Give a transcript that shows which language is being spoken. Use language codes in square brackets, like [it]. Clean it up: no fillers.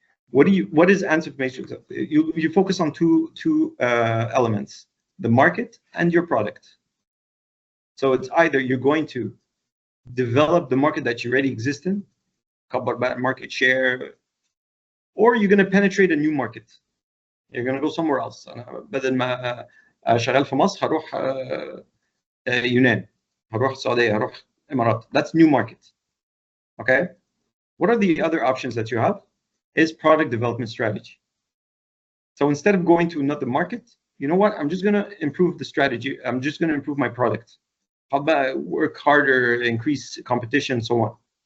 [en] What is Ansof's matrix? You focus on two elements: the market and your product. So it's either you're going to develop the market that you already exist in, cover market share, or you're going to penetrate a new market. You're going to go somewhere else. [ar] بدل ما شغال في مصر هروح يونان، هروح السعودية، هروح الإمارات. [en] That's new market. Okay. What are the other options that you have? Is product development strategy. So instead of going to another market, you know what? I'm just going to improve the strategy. I'm just going to improve my product. How about work harder, increase competition, so on.